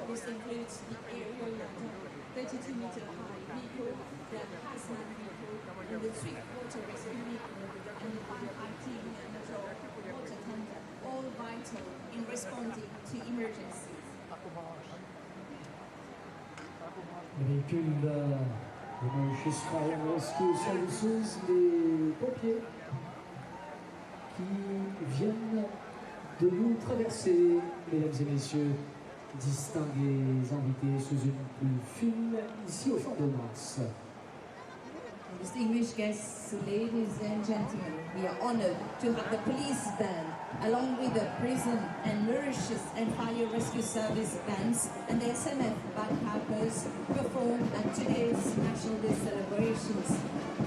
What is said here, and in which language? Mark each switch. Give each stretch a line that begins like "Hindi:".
English: This includes the aerial ladder, 32-meter high vehicle, the hazmat vehicle, and the swift-water rescue vehicle, and the firefighting motor water tender, all vital in responding to emergencies.
French: Le véhicule de Mauritius Fire and Rescue Services, les pompiers qui viennent de nous traverser, mesdames et messieurs, distingués invités sous une pluie fine, ici au Champ de Mars.
English: Distinguished guests, ladies and gentlemen, we are honored to have the police band, along with the prison and Mauritius and Fire Rescue Service bands and the SMF bagpipers perform at today's National Day celebrations.